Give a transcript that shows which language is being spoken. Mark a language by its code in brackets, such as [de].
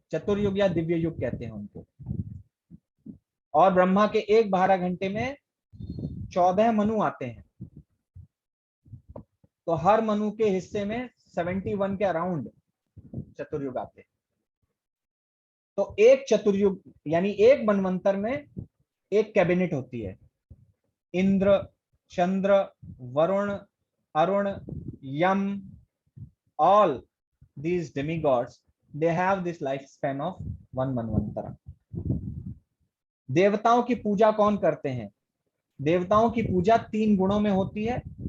[hi] चतुर्युग या दिव्य युग कहते हैं उनको। और ब्रह्मा के एक 12 घंटे में 14 मनु आते हैं। तो हर मनु के हिस्से में 71 के अराउंड चतुर्युग आते हैं। तो एक चतुर्युग यानी एक मनवंतर में एक कैबिनेट होती है। [en] Indra, Chandra, Varuna, Aruna, Yama, all these demigods, they have this lifespan of one manvantara. [hi] देवताओं की पूजा कौन करते हैं? देवताओं की पूजा 3 गुणों में होती है।